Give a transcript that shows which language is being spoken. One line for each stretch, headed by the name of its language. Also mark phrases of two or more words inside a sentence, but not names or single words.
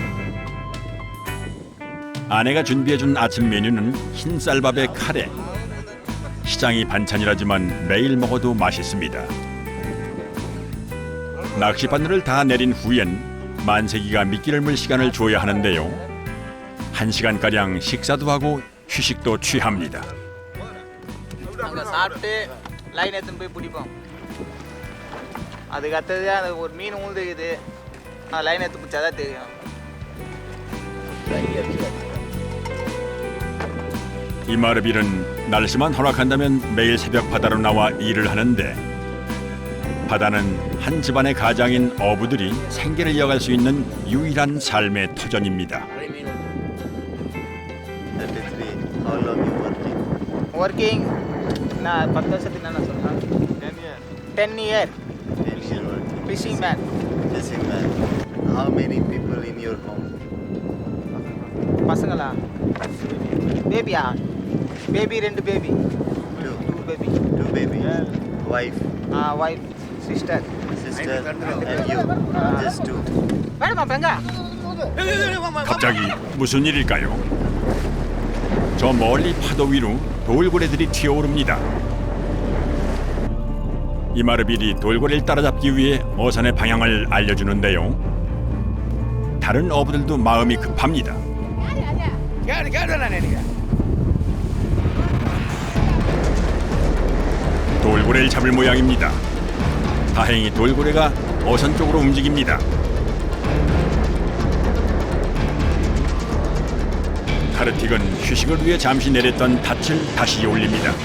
Korean: 아내가 준비해준 아침 메뉴는 흰 쌀밥에 카레. 시장이 반찬이라지만 매일 먹어도 맛있습니다. 낚시바늘을 다 내린 후엔 만세기가 미끼를 물 시간을 줘야 하는데요. 1시간가량 식사도 하고 휴식도 취합니다.
Tamil: அங்கே சாப்பிட்டு லைன் எடுத்துன்னு போய் பிடிப்போம். அதுக்கு அடுத்தது அந்த ஒரு மீன் உழுதுக்குது, லைன் எடுத்து பிடிச்சா தான் தெரியும்.
Korean: 이마르빌은 날씨만 허락한다면 매일 새벽 바다로 나와 일을 하는데 바다는 한 집안의 가장인 어부들이 생계를 이어갈 수 있는 유일한 삶의 터전입니다. 33.
English: How long you working?
Tamil: ஒர்க்கிங் நான் 10 வருஷத்துக்கு என்ன சொல்கிறேன், 10 இயர்
English: 10 year working. fishing man. Fishing man. How many people in your home?
Tamil: பசங்களா? பேபியா?
English: baby 2 baby. Two. 2 baby. 2 baby. Wife, wife, sister. sister, and you. Just 2.
Tamil: வேணுமா பெங்க?
Korean: 갑자기 무슨 일일까요? 저 멀리 파도 위로 돌고래들이 튀어오릅니다. 이마르빌이 돌고래를 따라잡기 위해 어선의 방향을 알려주는데요. 다른 어부들도 마음이 급합니다.
Tamil: கேட்டல நினைக்கிறேன்
Korean: 돌고래를 잡을 모양입니다. 다행히 돌고래가 어선 쪽으로 움직입니다. 카르틱은 휴식을 위해 잠시 내렸던 닻을 다시 올립니다.